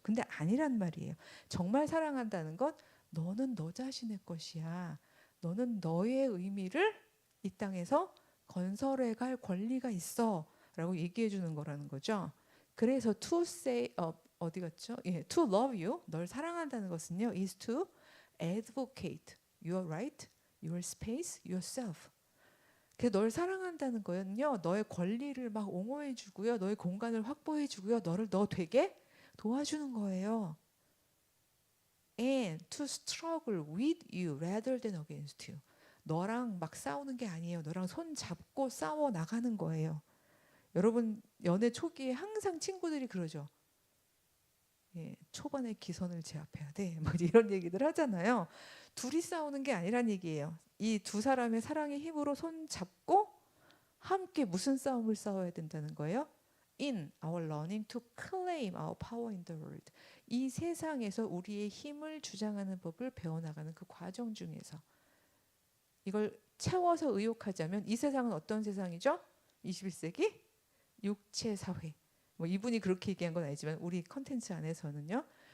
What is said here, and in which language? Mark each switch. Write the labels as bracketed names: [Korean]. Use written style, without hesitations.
[Korean] 근데 아니란 말이에요. 정말 사랑한다는 건 너는 너 자신의 것이야. 너는 너의 의미를 이 땅에서 건설해 갈 권리가 있어 라고 얘기해 주는 거라는 거죠. 그래서 [English] to say [Korean] 어디 갔죠? [English] 예, to love you, [Korean] 널 사랑한다는 것은요, [English] is to advocate your right, your space, yourself. [Korean] 그 널 사랑한다는 거는요, 너의 권리를 막 옹호해 주고요, 너의 공간을 확보해 주고요, 너를 너 되게 도와주는 거예요. [English] And to struggle with you rather than against you. [Korean] 너랑 막 싸우는 게 아니에요. 너랑 손 잡고 싸워 나가는 거예요. 여러분 연애 초기에 항상 친구들이 그러죠. 예, 초반에 기선을 제압해야 돼. 뭐 이런 얘기들 하잖아요. 둘이 싸우는 게 아니란 얘기예요. 이 두 사람의 사랑의 힘으로 손 잡고 함께 무슨 싸움을 싸워야 된다는 거예요? [English] In our learning to claim our power in the world. [Korean] 이 세상에서 우리의 힘을 주장하는 법을 배워나가는 그 과정 중에서 이걸 채워서 의욕하자면 이 세상은 어떤 세상이죠? 21세기 육체 사회. 뭐 이분이 그렇게 얘기한 건 아니지만 우리 컨텐츠 안에서는요.